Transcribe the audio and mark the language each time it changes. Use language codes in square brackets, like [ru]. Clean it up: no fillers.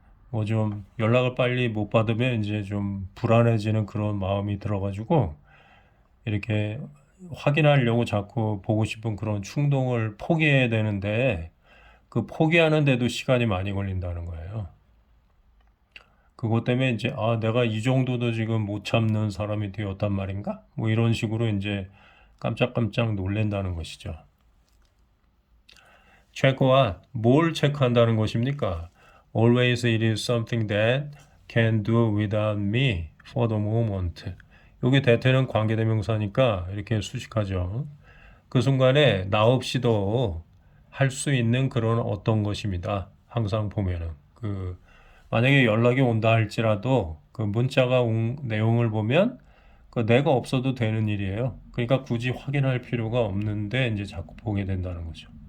[ko] 뭐 좀 연락을 빨리 못 받으면 이제 좀 불안해지는 그런 마음이 들어가지고 이렇게 확인하려고 자꾸 보고 싶은 그런 충동을 포기해야 되는데 그 포기하는데도 시간이 많이 걸린다는 거예요. 그것 때문에 이제 내가 이 정도도 지금 못 참는 사람이 되었단 말인가? 뭐 이런 식으로 이제 깜짝깜짝 놀란다는 것이죠. 체크와 뭘 체크한다는 것입니까? [en] Always it is something that can do without me for the moment. [ko] 여기 that는 관계대명사니까 이렇게 수식하죠. 그 순간에 나 없이도 할 수 있는 그런 어떤 것입니다. 항상 보면은 만약에 연락이 온다 할지라도 그 문자가 온 내용을 보면 그 내가 없어도 되는 일이에요. 그러니까 굳이 확인할 필요가 없는데 이제 자꾸 보게 된다는 거죠.